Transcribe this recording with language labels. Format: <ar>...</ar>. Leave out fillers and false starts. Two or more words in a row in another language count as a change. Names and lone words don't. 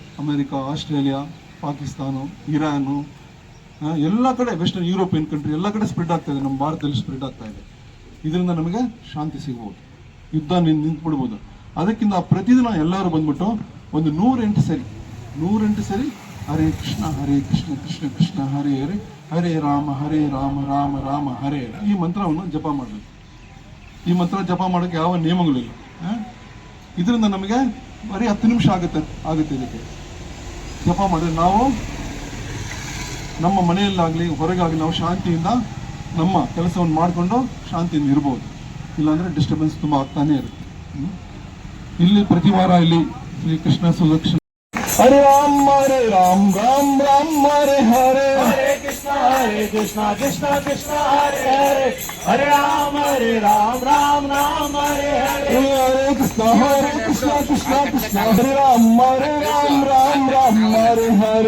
<kn>ಅಮೆರಿಕ, ಆಸ್ಟ್ರೇಲಿಯಾ, ಪಾಕಿಸ್ತಾನ, ಇರಾನು, ಎಲ್ಲ ಕಡೆ</kn> <en>western European country</en> <kn>ಎಲ್ಲ ಕಡೆ ಸ್ಪ್ರೆಡ್ ಆಗ್ತಾ ಇದೆ. ನಮ್ಮ ಭಾರತದಲ್ಲಿ ಸ್ಪ್ರೆಡ್ ಆಗ್ತಾ ಇದೆ. ಇದರಿಂದ ನಮಗೆ ಶಾಂತಿ ಸಿಗ್ಬೋದು, ಯುದ್ಧ ನಿಂತ್ಬಿಡ್ಬೋದು. ಅದಕ್ಕಿಂತ ಪ್ರತಿದಿನ ಎಲ್ಲರೂ ಬಂದ್ಬಿಟ್ಟು ಒಂದು 108 ಸರಿ</kn> <sa>ಹರೇ ಕೃಷ್ಣ ಕೃಷ್ಣ ಕೃಷ್ಣ ಹರೇ ಹರೇ, ಹರೇ ರಾಮ ರಾಮ ರಾಮ ಹರೇ ಹರೇ,</sa> <kn>ಈ ಮಂತ್ರವನ್ನು ಜಪ ಮಾಡಬೇಕು. ಈ ಮಂತ್ರ ಜಪ ಮಾಡೋಕ್ಕೆ ಯಾವ ನಿಯಮಗಳಿಲ್ಲ. ಇದರಿಂದ ನಮಗೆ ಬರೀ 10 ನಿಮಿಷ ಆಗುತ್ತೆ ಇದಕ್ಕೆ ಜಪ ಮಾಡಿದ್ರೆ ನಾವು ನಮ್ಮ ಮನೆಯಲ್ಲಾಗಲಿ ಹೊರಗಾಗಲಿ ನಾವು ಶಾಂತಿಯಿಂದ ನಮ್ಮ ಕೆಲಸವನ್ನು ಮಾಡಿಕೊಂಡು ಶಾಂತಿಯಿಂದ ಇರ್ಬೋದು. ಇಲ್ಲಾಂದ್ರೆ ಡಿಸ್ಟರ್ಬೆನ್ಸ್ ತುಂಬ ಆಗ್ತಾನೆ ಇರುತ್ತೆ. ಇಲ್ಲಿ ಪ್ರತಿ ವಾರ ಇಲ್ಲಿ ಶ್ರೀ ಕೃಷ್ಣ ಸುದಕ್ಷಿಣ</kn> <sa>ಹರೇ ರಾಮ ಹರೇ ರಾಮ ರಾಮ ರಾಮ ಹರೇ ಹರೇ, हरे कृष्णा कृष्णा कृष्णा हरे हरे, हरे राम राम राम हरे हरे, हरे कृष्णा कृष्णा कृष्णा हरे राम राम राम हरे हरे,</sa>